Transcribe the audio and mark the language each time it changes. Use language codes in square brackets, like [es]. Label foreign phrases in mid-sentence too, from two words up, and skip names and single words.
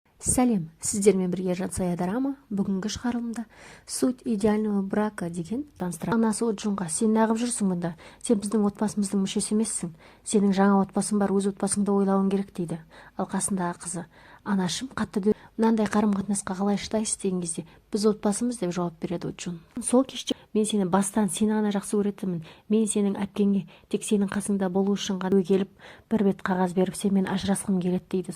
[kk] Сәлем, сіздермен бірге Жансая драма. Бүгінгі шығарылымда суть идеального брака деген таныстырады. Анасы Оджунға: сен неғып жүрсің мұнда? Сен біздің отбасымыздың мүшесі емессің. Сенің жаңа отбасың бар, өз отбасыңды ойлауың керек дейді. Ал қасындағы қызы: анашым қатты мынандай қарым-қатынасқа қалай шыдайсыз деген кезде: біз отбасымыз деп жауап береді Оджун. Сол кеште: мен сені бастан сені ғана жақсы көретінмін. Мен сенің әпкеңе тек сенің қасыңда болу үшін ғана келіп бір бет қағаз беріп сенімен ажырасқым келеді дейді.